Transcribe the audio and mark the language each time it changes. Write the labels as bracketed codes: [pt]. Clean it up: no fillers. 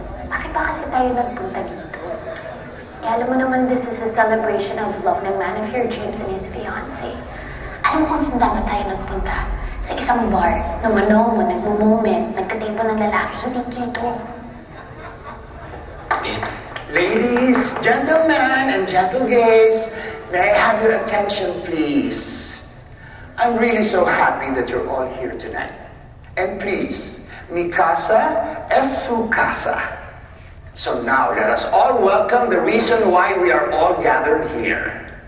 [tl] Bakit ba kasi tayo nagpunta dito? Eh, alam mo naman, [en] this is a celebration of love ng man of your dreams and his fiancé. [tl] Alam mo kung saan dapat tayo nagpunta? Sa isang bar na manomo, nagmo-moment, nagkatipo ng lalaki, hindi dito. [en] Ladies, gentlemen, and gentle gays, may I have your attention, please? I'm really so happy that you're all here tonight. And please, [es] mi casa es su casa. [en] So now let us all welcome the reason why we are all gathered here.